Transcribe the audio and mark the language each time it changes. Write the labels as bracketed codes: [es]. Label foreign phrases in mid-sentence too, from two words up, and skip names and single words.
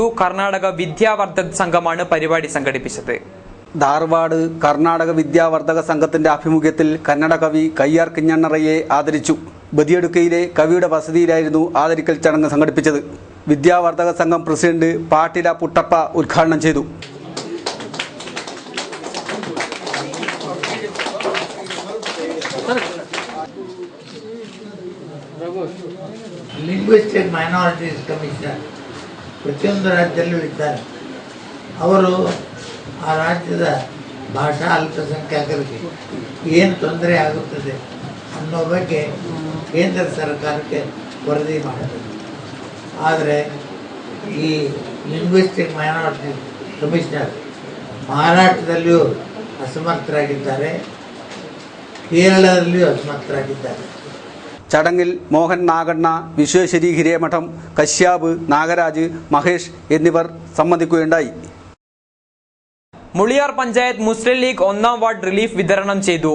[ml] കർണാടക വിദ്യാവർദ്ധക സംഘമാണ് പരിപാടി സംഘടിപ്പിച്ചത്. ധാർവാഡ് കർണാടക വിദ്യാവർദ്ധക സംഘത്തിന്റെ ആഭിമുഖ്യത്തിൽ കന്നഡ കവി കയ്യാർ കിഞ്ഞണ്ണറയ്യെ ആദരിച്ചു. ബദിയടുക്കയിലെ കവിയുടെ വസതിയിലായിരുന്നു ആദരിക്കൽ ചടങ്ങ് സംഘടിപ്പിച്ചത്. വിദ്യാവർദ്ധക സംഘം പ്രസിഡന്റ് പാട്ടില പുട്ടപ്പ ഉദ്ഘാടനം ചെയ്തു. [en] Linguistic Minorities Commissioner [kn] ಪ್ರತಿಯೊಂದು ರಾಜ್ಯದಲ್ಲೂ ಇದ್ದಾರೆ. ಅವರು ಆ ರಾಜ್ಯದ ಭಾಷಾ ಅಲ್ಪಸಂಖ್ಯಾತರಿಗೆ ಏನು ತೊಂದರೆ ಆಗುತ್ತದೆ ಅನ್ನೋ ಬಗ್ಗೆ ಕೇಂದ್ರ ಸರ್ಕಾರಕ್ಕೆ ವರದಿ ಮಾಡಬೇಕು. ಆದರೆ ಈ [en] Linguistic Minority Commissioner [kn] ಮಹಾರಾಷ್ಟ್ರದಲ್ಲಿಯೂ ಅಸಮರ್ಥರಾಗಿದ್ದಾರೆ, [ml] കേരളത്തിലും അസമർത്ഥരാക്കിದ್ದಾರೆ. ചടങ്ങിൽ മോഹൻ നാഗണ്ണ, വിശ്വേശ്വരി ഹിരേമഠം, കശ്യാപ്, നാഗരാജ്, മഹേഷ് എന്നിവർ സംബന്ധിക്കുകയുണ്ടായി. മുളിയാർ പഞ്ചായത്ത് മുസ്ലിം ലീഗ് 1ാം വാർഡ് റിലീഫ് വിതരണം ചെയ്തു.